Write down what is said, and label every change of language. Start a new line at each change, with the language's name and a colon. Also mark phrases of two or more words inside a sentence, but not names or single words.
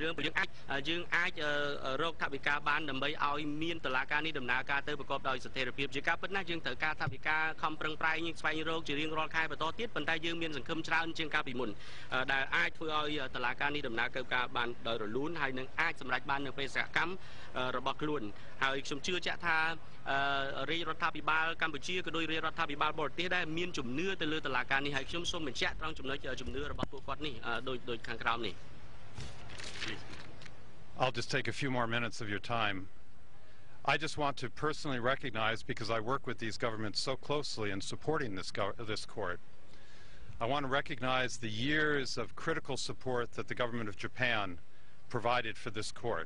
Khmer: រឿងយើងអាចរកថវិកាបានដើម្បីឲ្យមានតុលាការនេះដំណើរការទៅប្រកបដោយស្ថិរភាពជាការពិតណាស់យើងត្រូវការថវិកាខំប្រឹងប្រែងស្វែងរកជារៀងរាល់ខែបន្តទៀតប៉ុន្តែយើងមានសង្ឃឹមច្រើនជាងកាលពីមុនដែលអាចធ្វើឲ្យតុលាការនេះដំណើរការបានដោយរលូនហើយនឹងអាចសម្រេចបាននៅបេសកកម្មរបស់ខ្លួនហើយខ្ញុំជឿជាក់ថារាជរដ្ឋាភិបាលកម្ពុជាក៏ដោយរាជរដ្ឋាភិបាលបរទេសដែរមានជំនឿទៅលើតុលាការនេះហើយខ្ញុំសូមបញ្ជាក់ត្រង់ចំណុចជំនឿរបស់ពួកគាត់នេះដោយខាងក្រោមនេះ
English: I'll just take a few more minutes of your time. I just want to personally recognize, because I work with these governments so closely in supporting this court, I want to recognize the years of critical support that the government of Japan provided for this court.